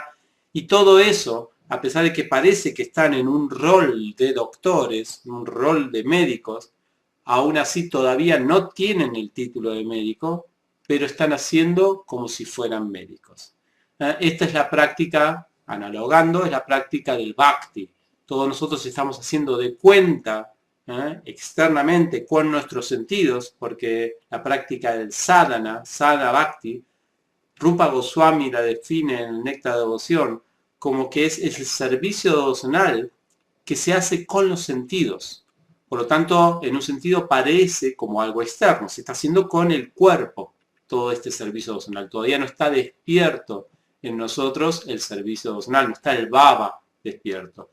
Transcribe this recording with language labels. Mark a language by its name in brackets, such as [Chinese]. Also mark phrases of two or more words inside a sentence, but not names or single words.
[Spanish] Y todo eso, a pesar de que parece que están en un rol de doctores, un rol de médicos, aún así todavía no tienen el título de médico, pero están haciendo como si fueran médicos. Esta es la práctica, analogando, es la práctica del bhakti. Todos nosotros estamos haciendo de cuenta externamente con nuestros sentidos, porque la práctica del sadhana, [Sanskrit] साधन भक्ति, [Spanish] Rupa Goswami la define en el Néctar de Devoción como que es el servicio devocional que se hace con los sentidos. Por lo tanto, en un sentido parece como algo externo, se está haciendo con el cuerpo todo este servicio devocional. Todavía no está despierto en nosotros el servicio devocional, no está el baba despierto.